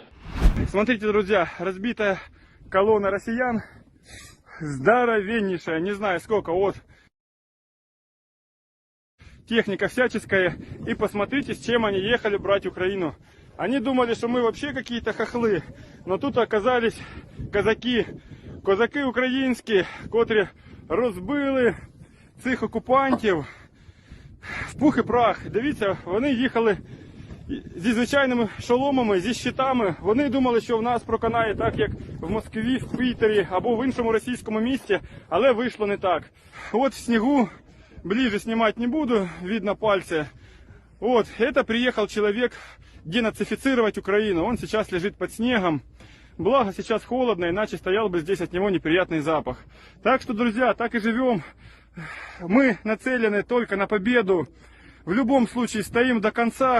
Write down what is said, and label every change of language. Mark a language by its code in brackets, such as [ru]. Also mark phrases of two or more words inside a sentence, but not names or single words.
[ru] Смотрите, друзья, разбитая колонна россиян, здоровеннейшая, не знаю сколько, вот техника всяческая, и посмотрите, с чем они ехали брать Украину. Они думали, что мы вообще какие-то хохлы, но тут оказались [uk] козаки українські, котрі розбили цих окупантів в пух і прах. Дивіться, вони їхали зі звичайними шоломами, зі щитами. Вони думали, що в нас проканає так, як в Москві, в Пітері або в іншому російському місті, але вийшло не так. От в снігу, ближе знімати не буду, видно пальці. [ru] Вот, это приехал человек денацифицировать Украину. Он сейчас лежит под снегом. Благо сейчас холодно, иначе стоял бы здесь от него неприятный запах. Так что, друзья, так и живем. Мы нацелены только на победу. В любом случае стоим до конца.